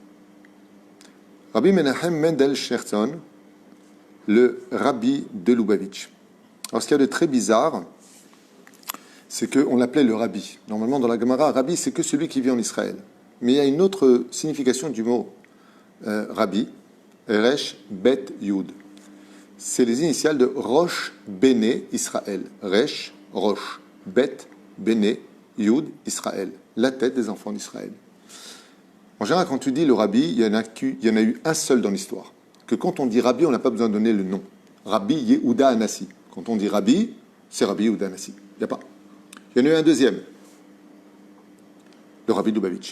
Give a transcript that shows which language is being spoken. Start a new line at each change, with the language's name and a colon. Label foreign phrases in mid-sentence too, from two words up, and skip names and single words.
French: Rabbi Menachem Mendel Sherzon, le rabbi de Lubavitch. Alors ce qu'il y a de très bizarre, c'est qu'on l'appelait le rabbi. Normalement dans la Gemara, rabbi c'est que celui qui vit en Israël. Mais il y a une autre signification du mot rabbi,
Hebrew: ריש בית יוד.
French: C'est les initiales de
Hebrew: ראש בני ישראל. ריש, ראש, בית, בני, יוד, ישראל.
French: La tête des enfants d'Israël. En général, quand tu dis le rabbi, il y en a eu un seul dans l'histoire. Que quand on dit rabbi, on n'a pas besoin de donner le nom. Rabbi Yehuda Anassi. Quand on dit rabbi, c'est Rabbi Yehuda Hanassi. Il n'y a pas. Il y en a eu un deuxième, le Rabbi Lubavitch.